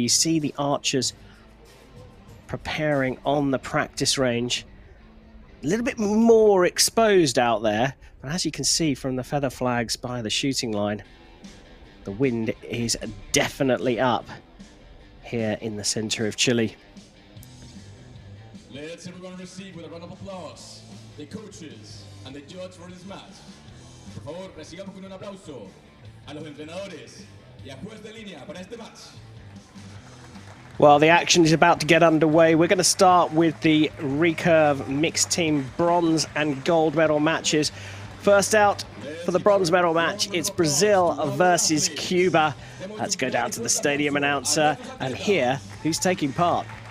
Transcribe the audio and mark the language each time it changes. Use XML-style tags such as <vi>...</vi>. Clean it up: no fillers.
<en>You see the archers preparing on the practice range, a little bit more exposed out there, but as you can see from the feather flags by the shooting line, the wind is definitely up here in the center of Chile. Let's everyone receive with a round of applause the coaches and the judge for this match.</en> <es>Por favor, recibamos con un aplauso a los entrenadores y a juez de línea para este match.</es> <en>Well, the action is about to get underway. We're going to start with the recurve mixed team bronze and gold medal matches. First out for the bronze medal match, it's Brazil versus Cuba. Let's go down to the stadium announcer and hear who's taking part.</en>